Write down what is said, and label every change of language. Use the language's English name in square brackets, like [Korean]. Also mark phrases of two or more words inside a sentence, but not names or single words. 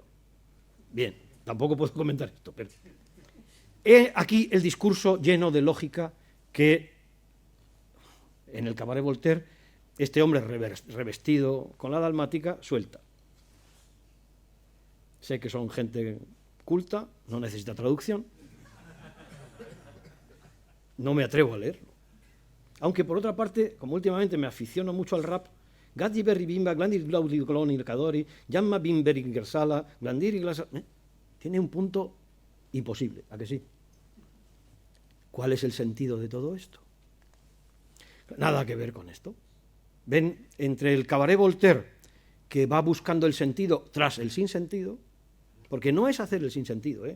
[Spanish] Bien, tampoco puedo comentar esto, pero he aquí el discurso lleno de lógica que en el Cabaret Voltaire este hombre revestido con la dalmática suelta. Sé que son gente culta, no necesita traducción. No me atrevo a leerlo. Aunque por otra parte, como últimamente me aficiono mucho al rap, Gaddi Berri Bimba, Glandir Glaudi Coloni Cadori, Yamma Bimberi Gersala, Glandir y Glasa. Tiene un punto imposible, ¿a que sí? ¿Cuál es el sentido de todo esto? Nada que ver con esto. Ven, entre el Cabaret Voltaire, que va buscando el sentido tras el sinsentido, porque no es hacer el sinsentido, ¿eh?